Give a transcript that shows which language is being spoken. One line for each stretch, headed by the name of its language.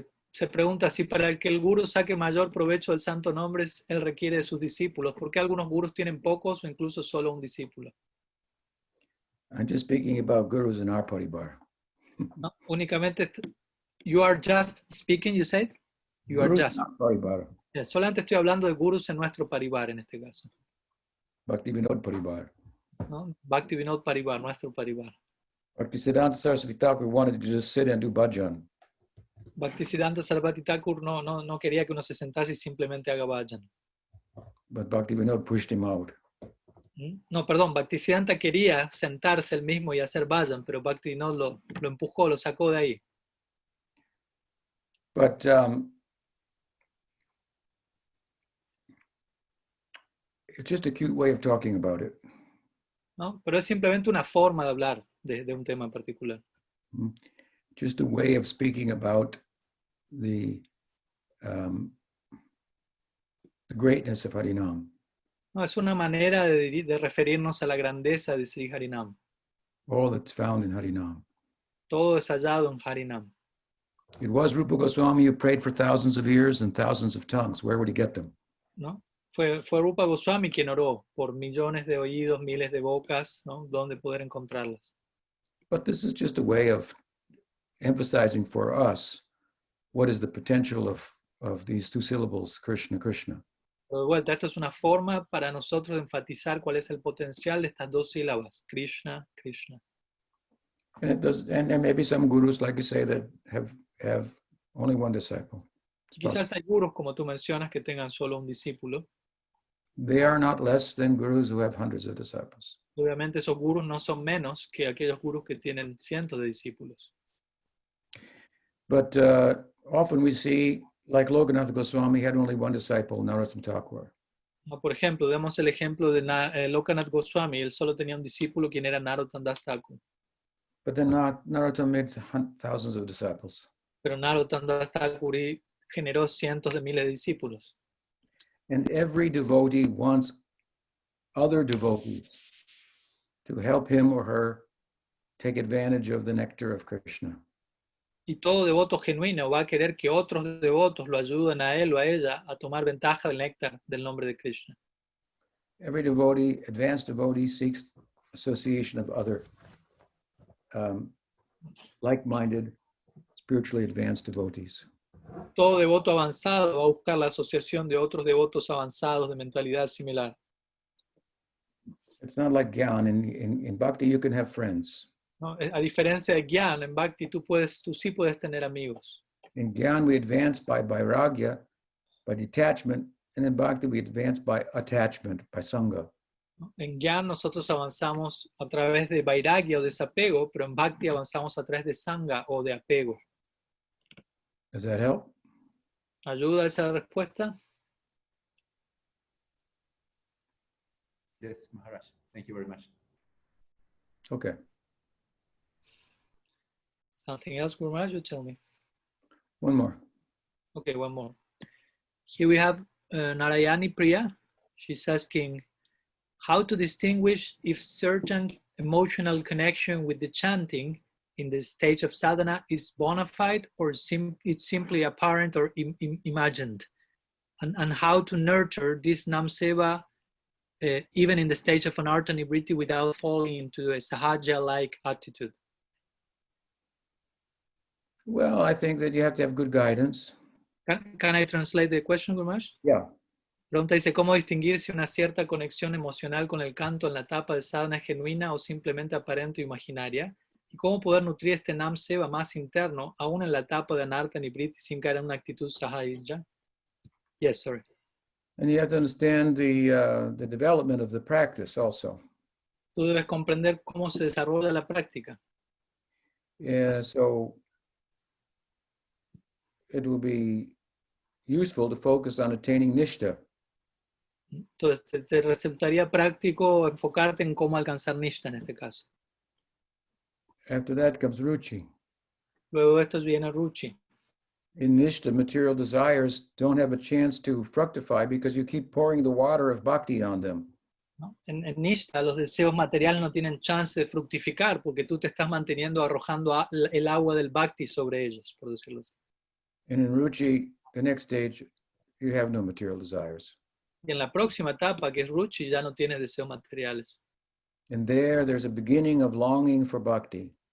Spanish: Se pregunta si para el que el guru saque mayor provecho del santo nombre, él requiere de sus discípulos. ¿Por qué algunos gurus tienen pocos o incluso solo un discípulo?
English: I'm just speaking about gurus in our paribar.
Spanish: ¿No? Únicamente,
English: you are just speaking, you said? You are Gurus just. in our paribar.
Spanish: Solamente estoy hablando de gurus en nuestro paribar en este caso. Bhakti Vinod paribar. ¿No? Bhakti Vinod Paribar, nuestro paribar.
English: Bhaktisiddhanta Saraswati Thakur wanted to just sit and do bhajan.
Spanish: Bhaktisiddhanta Saraswati Thakur no quería que uno se sentase y simplemente haga bhajan.
English: But Bhakti Vinod pushed him out.
Spanish: No, perdón, Bhaktisiddhanta quería sentarse él mismo y hacer bhajan, pero Bhakti Vinod lo empujó, lo sacó de ahí.
English: But it's just a cute way of talking about it.
Spanish: ¿No? Pero es simplemente una forma de hablar de un tema en particular.
English: Just a way of speaking about the greatness of Harinam.
Spanish: No, es una manera de referirnos a la grandeza de Sri Harinam.
English: All that's found in Harinam.
Spanish: Todo es hallado en Harinam.
English: It was Rupa Goswami who prayed for thousands of ears and thousands of tongues. Where would he get them?
Spanish: ¿No? Fue Rupa Goswami quien oró por millones de oídos, miles de bocas, ¿no? ¿Dónde poder encontrarlas?
English: But this is just a way of emphasizing for us what is the potential of these two syllables, Krishna, Krishna.
Spanish: Pero de vuelta, esto es una forma para nosotros de enfatizar cuál es el potencial de estas dos sílabas, Krishna, Krishna.
English: And it does, and maybe some gurus, like you say, that have only one disciple.
Spanish: Quizás hay gurus, como tú mencionas, que tengan solo un discípulo.
English: They are not less than gurus who have hundreds of disciples.
Spanish: Obviamente esos gurus no son menos que aquellos gurus que tienen cientos de discípulos.
English: But often we see, like Lokanath Goswami had only one disciple, Narottam Thakur.
Spanish: No, por ejemplo, demos el ejemplo de Lokanath Goswami, él solo tenía un discípulo quien era Narottam Das Thakur.
English: But then Narottam made thousands of disciples.
Spanish: Pero Narottam Das Thakur generó cientos de miles de discípulos.
English: And every devotee wants other devotees to help him or her take advantage of the nectar of Krishna.
Spanish: Y todo devoto genuino va a querer que otros devotos lo ayuden a él o a ella a tomar ventaja del néctar del nombre de Krishna.
English: Every devotee, advanced devotee, seeks association of other like-minded, spiritually advanced devotees.
Spanish: Todo devoto avanzado va a buscar la asociación de otros devotos avanzados de mentalidad similar.
English: It's not like Gyan. In Bhakti, you can have friends.
Spanish: ¿No? A diferencia de Gyan, en Bhakti tú sí puedes tener amigos.
English: In Gyan, we advance by vairagya, by detachment, and in Bhakti, we advance by attachment, by sangha.
Spanish: En Gyan nosotros avanzamos a través de vairagya o desapego, pero en Bhakti avanzamos a través de sangha o de apego.
English: Does that help?
Spanish: ¿Ayuda esa respuesta?
English: Yes, Maharaj. Thank you very much. Okay. Something else, Guru Maharaj, you tell me. One more. Okay, one more. Here we have Narayani Priya. She's asking how to distinguish if certain emotional connection with the chanting in the stage of sadhana is bona fide or it's simply apparent or imagined, and how to nurture this namseva even in the stage of anartha nivriti without falling into a sahaja-like attitude. Well, I think that you have to have good guidance. Can I translate the question, Guru Maharaj? Yeah.
Spanish: Pregunta dice, ¿cómo distinguir si una cierta conexión emocional con el canto en la etapa de sadhana es genuina o simplemente aparente o imaginaria? ¿Y cómo poder nutrir este Nam Seva más interno, aún en la etapa de Anartha Nivriti, sin caer en una actitud sahaja?
English: Yes, sorry. And you have to understand the development of the practice also.
Spanish: Tú debes comprender cómo se desarrolla la práctica.
English: Yeah, so it will be useful to focus on attaining nishta.
Spanish: Entonces, te resultaría práctico enfocarte en cómo alcanzar nishta en este caso.
English: After that comes ruchi.
Spanish: Luego de esto viene ruchi.
English: In nishta, material desires don't have a chance to fructify because you keep pouring the water of bhakti on them.
Spanish: ¿No? En Nishta, los deseos materiales no tienen chance de fructificar porque tú te estás manteniendo arrojando el agua del bhakti sobre ellos, por decirlo así.
English: And in ruchi, the next stage, you have no material desires.
Spanish: Y en la próxima etapa, que es ruchi, ya no tienes deseos materiales.
English: And there's a beginning of longing for bhakti